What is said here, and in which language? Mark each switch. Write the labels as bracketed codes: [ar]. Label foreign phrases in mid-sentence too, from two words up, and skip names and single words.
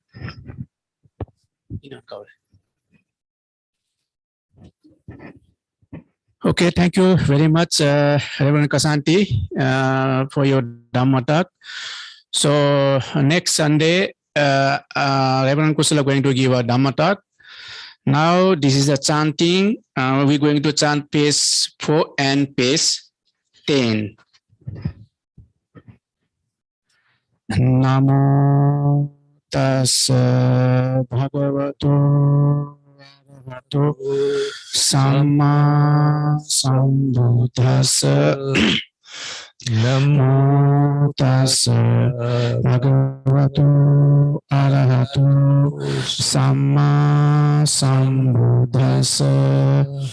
[en] Okay, thank you very much, Reverend Kasanti, for your Dhamma talk. So next Sunday, Reverend Kusala going to give a Dhamma talk. Now this is a chanting. We're going to chant page 4 and page 10. [pi] Namo tassa bhagavato arahato samma sambuddhassa. Namo tassa bhagavato arahato samma sambuddhassa.